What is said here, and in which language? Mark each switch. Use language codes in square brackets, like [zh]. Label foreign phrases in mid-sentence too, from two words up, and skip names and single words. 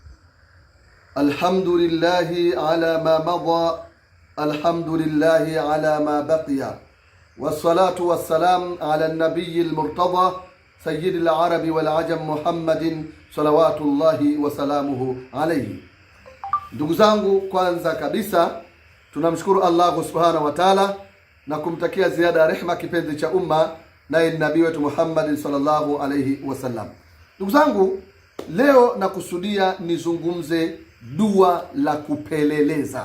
[ar] الحمد لله على ما مضى، الحمد لله على ما بقي، والصلاة والسلام على النبي المرتضى سيد العرب والعجم محمد صلوات الله وسلامه عليه. [sw] Ndugu zangu, kwanza kabisa tunamshukuru Allah [ar] سبحانه وتعالى [sw] na kumtakia ziada ya rehema kipenzi cha umma naye nabii wetu Muhammad [ar] صلى الله عليه وسلم. [sw] Ndugu zangu, leo nakusudia nizungumze dua la kupeleleza.